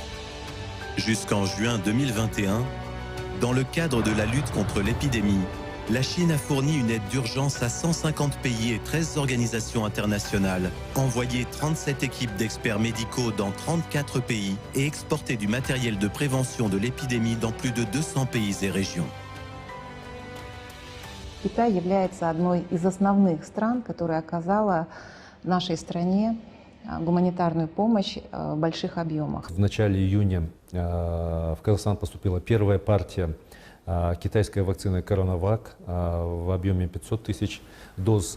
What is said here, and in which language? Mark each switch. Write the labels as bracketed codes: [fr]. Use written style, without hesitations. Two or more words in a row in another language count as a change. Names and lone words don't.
[fr] Jusqu'en juin 2021, dans le cadre de la lutte contre l'épidémie, la Chine a fourni une aide d'urgence à 150 pays et 13 organisations internationales, envoyé 37 équipes d'experts médicaux dans 34 pays et exporté du matériel de prévention de l'épidémie dans plus de 200 pays et régions. [ru] Китай является одной из основных стран, которая оказала нашей стране гуманитарную помощь в больших объемах. В начале июня в Казахстан поступила первая партия китайской вакцины «Коронавак» в объеме 500 тысяч доз.